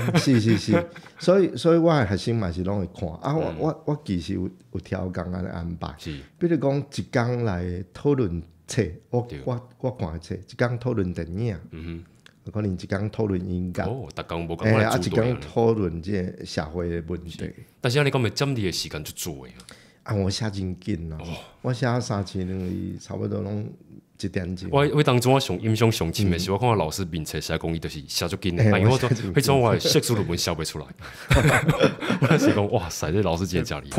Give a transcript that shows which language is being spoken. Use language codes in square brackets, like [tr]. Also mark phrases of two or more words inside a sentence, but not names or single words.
[nan] 是，所以我的学生嘛是拢会看我其实有条工安尼安排。比如讲一工来讨论册，我看册，一工讨论电影，可能一工讨论音乐，逐工无共款一工讨论即个社会的问题。但是你讲咪占你的时间就做诶。我写真紧我写3000字，差不多拢1点钟。我当初我印象上深的是，我看到老师面册写讲伊就是写足紧的，因为我迄种我硕士论文写袂出来。我那时讲哇塞，这老师真正厉害。